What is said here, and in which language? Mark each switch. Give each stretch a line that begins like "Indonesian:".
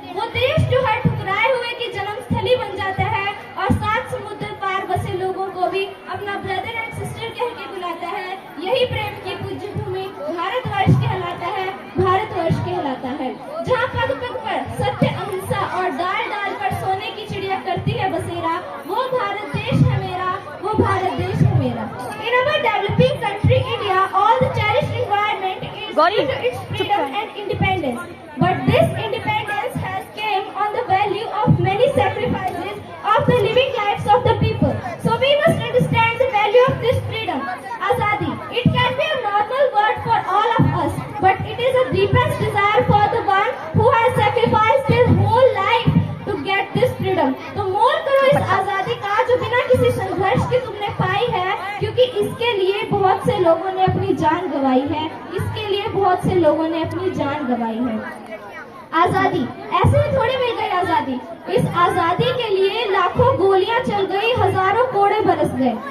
Hindi: वो देश जो हर ठुकराए हुए की जन्म स्थली बन जाता है और सात समुद्र पार बसे लोगों को भी अपना
English: brother and sister
Hindi: कह के बुलाता है। यही प्रेम की पूज्य भूमि भारतवर्ष कहलाता है, भारतवर्ष कहलाता है। जहाँ पग पग पर सत्य, अहिंसा और डाल डाल पर सोने की चिड़िया करती है बसेरा, वो भारत देश है मेरा, वो भारत देश है मेरा।
English: In our developing country India, all the cherished environment is due to its freedom and independence. But this independence has came on the value of many sacrifices of the living lives of the people. So we must understand the value of this freedom. Azadi. It can be a normal word for all of us, but it is a deepest desire for the one who has sacrificed his whole life to get this freedom.
Hindi: तो मोल करो इस आजादी का जो बिना किसी संघर्ष के तुमने पाई है, क्योंकि इसके लिए बहुत से लोगों ने अपनी जान गंवाई है। इसके लिए बहुत से लोगों ने अपनी जान गंवाई है। आजादी ऐसे में थोड़ी मिल गई आजादी। इस आजादी के लिए लाखों गोलियां चल गई, हजारों कोड़े बरस गए।